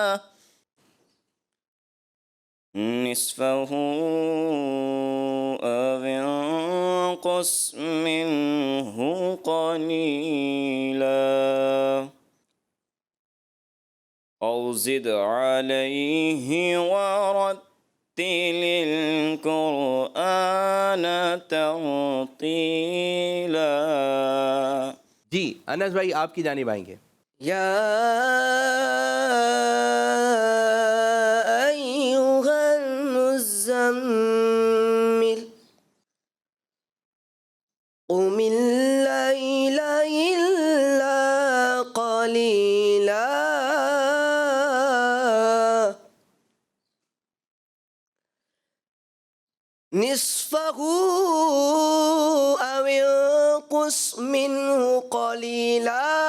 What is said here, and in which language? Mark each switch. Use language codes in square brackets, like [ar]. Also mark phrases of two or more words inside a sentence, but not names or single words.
[ar] نصفه أو انقص منه قليلا أو زد عليه ورتل القرآن ترتيلا. [hi] जी अनस भाई आपकी जानिब आएंगे। [ar] يا أيها المزمل قم الليل إلا قليلا نصفه أو انقص منه قليلا